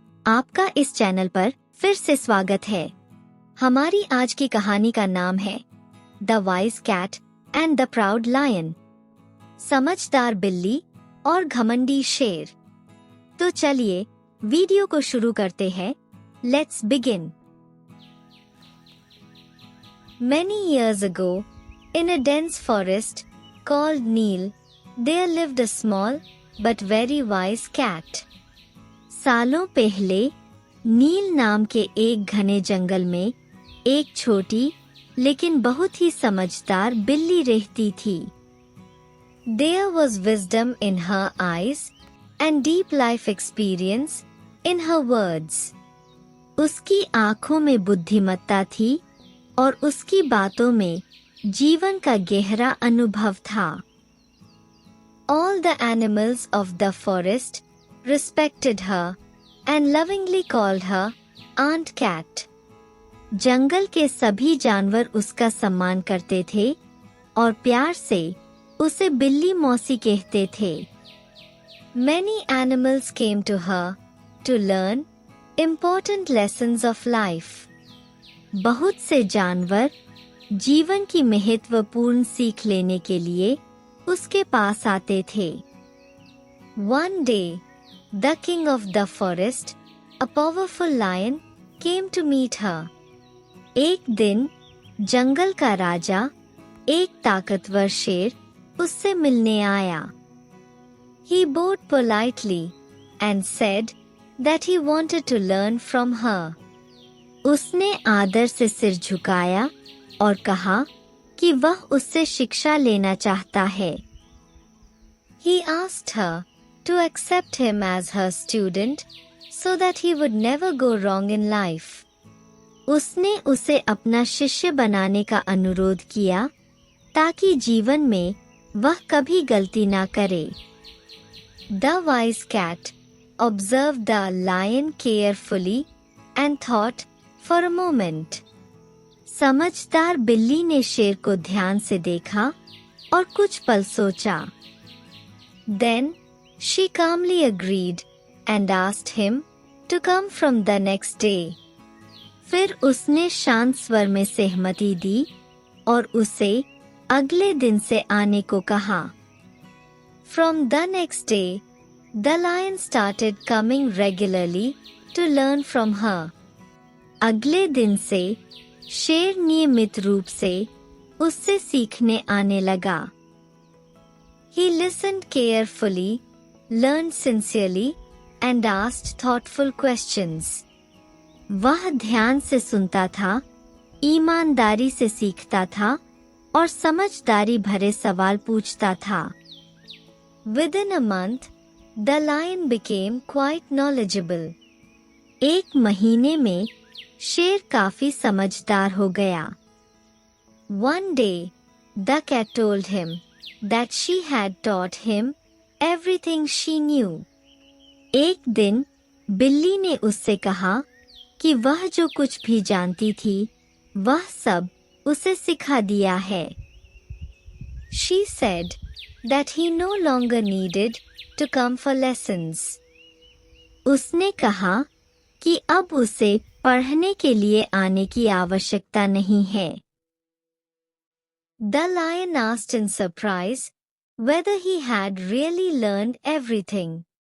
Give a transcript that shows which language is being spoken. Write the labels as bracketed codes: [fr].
[hi] आपका इस चैनल पर फिर से स्वागत है। हमारी आज की कहानी का नाम है the wise cat and the proud lion. समझदार बिल्ली और घमंडी शेर। तो चलिए वीडियो को शुरू करते हैं। [en] Let's begin. Many years ago, in a dense forest called Neel, there lived a small but very wise cat. [hi] सालों पहले नील नाम के एक घने जंगल में एक छोटी लेकिन बहुत ही समझदार बिल्ली रहती थी। [en] There was wisdom in her eyes and deep life experience in her words. [hi] उसकी आँखों में बुद्धिमत्ता थी और उसकी बातों में जीवन का गहरा अनुभव था। [en] All the animals of the forest respected her and lovingly called her Aunt Cat. [hi] जंगल के सभी जानवर उसका सम्मान करते थे और प्यार से उसे बिल्ली मौसी कहते थे। [en] Many animals came to her to learn important lessons of life. [hi] बहुत से जानवर जीवन की महत्वपूर्ण सीख लेने के लिए उसके पास आते थे। [en] One day, the king of the forest, a powerful lion, came to meet her. [hi] एक दिन जंगल का राजा, एक ताकतवर शेर, उससे मिलने आया। [en] He bowed politely and said that he wanted to learn from her. [hi] उसने आदर से सिर झुकाया और कहा कि वह उससे शिक्षा लेना चाहता है। [en] He asked her to accept him as her student so that he would never go wrong in life. [hi] उसने उसे अपना शिष्य बनाने का अनुरोध किया ताकि जीवन में वह कभी गलती ना करे। [en] The wise cat observed the lion carefully and thought for a moment. [hi] समझदार बिल्ली ने शेर को ध्यान से देखा और कुछ पल सोचा। [en] Then she calmly agreed and asked him to come from the next day. [hi] फिर उसने शांत स्वर में सहमति दी और उसे अगले दिन से आने को कहा। [en] From the next day, the lion started coming regularly to learn from her. [hi] अगले दिन से शेर नियमित रूप से उससे सीखने आने लगा। [en] He listened carefully, learned sincerely, and asked thoughtful questions. [hi] वह ध्यान से सुनता था, ईमानदारी से सीखता था और समझदारी भरे सवाल पूछता था। [en] Within a month, the lion became quite knowledgeable. [hi] एक महीने में शेर काफी समझदार हो गया। [en] One day, the cat told him that she had taught him everything she knew. [hi] एक दिन बिल्ली ने उससे कहा कि वह जो कुछ भी जानती थी, वह सब उसे सिखा दिया है। [en] She said that he no longer needed to come for lessons. [hi] उसने कहा कि अब उसे पढ़ने के लिए आने की आवश्यकता नहीं है। [en] The lion asked in surprise whether he had really learned everything.